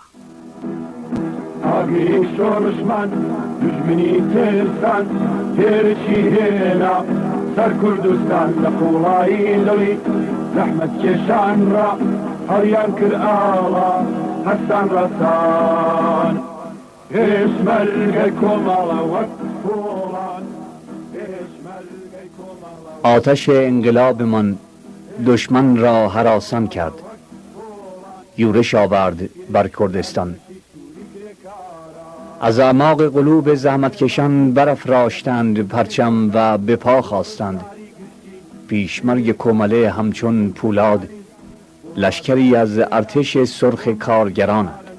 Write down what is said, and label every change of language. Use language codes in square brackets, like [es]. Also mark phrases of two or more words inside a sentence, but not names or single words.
[ckb] ئاگری شۆڕشمان دوژمنی تێستان تێرەی هێنا سەر کوردستان لە قوڵایی دڵی زەحمەت کێشان ڕا هەڵیان کرد ئاڵا هەستان ڕەسان پێشمەرگەی کۆمەڵە وەک پۆڵان پێشمەرگەی کۆمەڵە [fa] آتش انقلابمان دشمن را هراسان کرد. یورش آورد بر کردستان. از اعماق قلوب زحمتکشان برافراشتند پرچم و به پا خواستند. پیشمرگ کومله همچون پولاد لشکری از ارتش سرخ کارگران.